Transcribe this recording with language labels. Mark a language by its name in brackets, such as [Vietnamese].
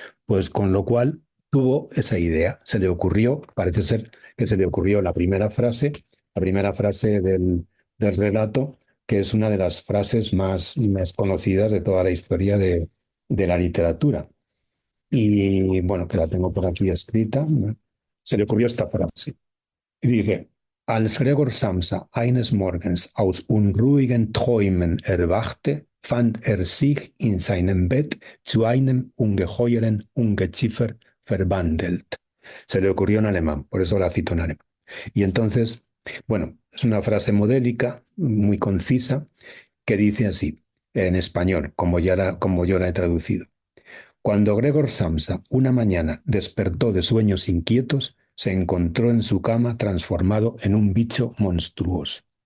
[Spanish] pues con lo cual tuvo esa idea, se le ocurrió, parece ser que se le ocurrió la primera frase del relato, que es una de las frases más conocidas de toda la historia de la literatura. Y bueno, que la tengo por aquí escrita, ¿no? Se le ocurrió esta frase. Y dije, [German] als Gregor Samsa eines Morgens aus unruhigen Träumen erwachte, fand sich in seinem Bett zu einem ungeheuren Ungeziefer verwandelt. [Spanish] Se le ocurrió en alemán, por eso la cito en alemán. Y entonces, bueno, es una frase modélica, muy concisa, que dice así, en español, como yo la he traducido. Cuando Gregor Samsa una mañana despertó de sueños inquietos, se encontró en su cama transformado en un bicho monstruoso.